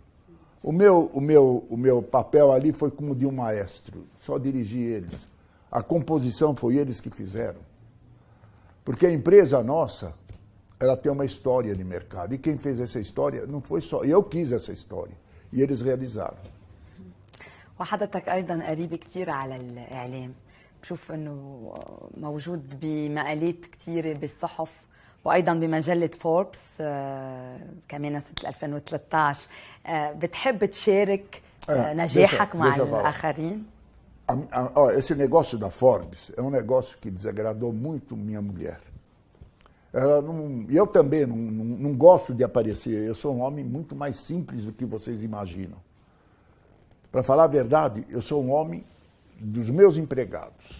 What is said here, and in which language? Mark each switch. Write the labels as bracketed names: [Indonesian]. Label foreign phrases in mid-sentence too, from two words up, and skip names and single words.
[Portuguese] O meu papel ali foi como de um maestro, só dirigi eles. A composição foi eles que fizeram. Porque a empresa nossa, ela tem uma história de mercado, e quem fez essa história não foi só... Eu quis essa história, e eles realizaram. [Arabic] وحضرتك أيضا قريب كتير على الإعلام، بشوف أنه موجود بمقالات كتيرة بالصحف وأيضا بمجلة فوربس كمان سنة 2013. بتحب تشارك نجاحك مع الآخرين؟ [Portuguese] Esse negócio da Forbes é um negócio que desagradou muito minha mulher. Eu também não gosto de aparecer, eu sou um homem muito mais simples do que vocês imaginam. Para falar a verdade, eu sou um homem dos meus empregados.